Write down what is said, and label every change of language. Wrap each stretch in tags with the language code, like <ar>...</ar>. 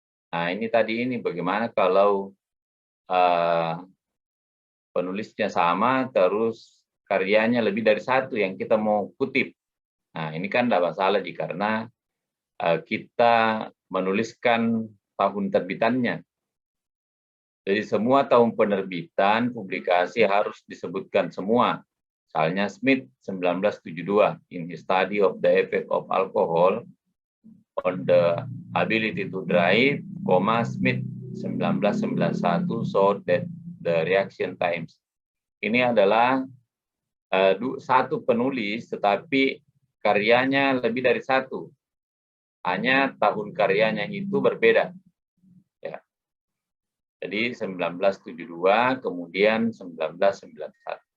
<id>Nah, ini tadi bagaimana kalau penulisnya sama, terus karyanya lebih dari satu yang kita mau kutip. Nah, ini kan tidak masalah karena kita menuliskan tahun terbitannya. Jadi semua tahun penerbitan publikasi harus disebutkan semua. Misalnya</id> <en>Smith 1972, in his study of the effect of alcohol on the ability to drive, Smith 1991 showed that the reaction times.</en> <id>Ini adalah satu penulis, tetapi karyanya lebih dari satu. Hanya tahun karyanya itu berbeda. Ya. Jadi 1972, kemudian 1991.</id>